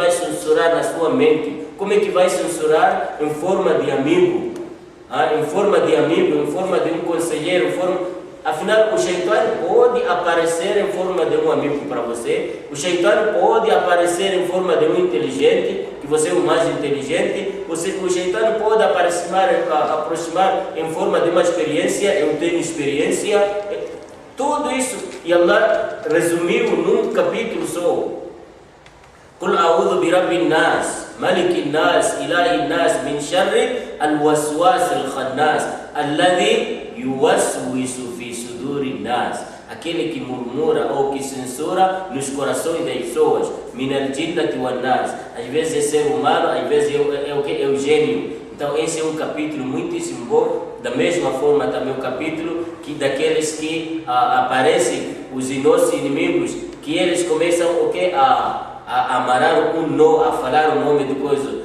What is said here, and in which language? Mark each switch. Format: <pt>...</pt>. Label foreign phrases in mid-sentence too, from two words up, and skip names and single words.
<pt>vai censurar na sua mente, como é que vai censurar em forma de amigo, em forma de um conselheiro, afinal o Shaitan pode aparecer em forma de um amigo para você, o Shaitan pode aparecer em forma de um inteligente, que você é o mais inteligente, o Shaitan pode aproximar em forma de uma experiência, eu tenho experiência, tudo isso, e Allah resumiu num capítulo só.</pt> <ar>قل أعوذ برب الناس ملك الناس إله الناس من شر الوسواس الخناس الذي يوسوس في صدور الناس.</ar> <pt>Aquele que murmura ou que censura nos corações das pessoas.</pt> <ar>من الجنة والناس.</ar> <pt>Às vezes é ser humano, às vezes é o gênio. Então esse é um capítulo muitíssimo bom. Da mesma forma também o capítulo que daqueles que aparecem os nossos inimigos, que eles começam a amarrar um nó, a falar o nome de coisa.</pt>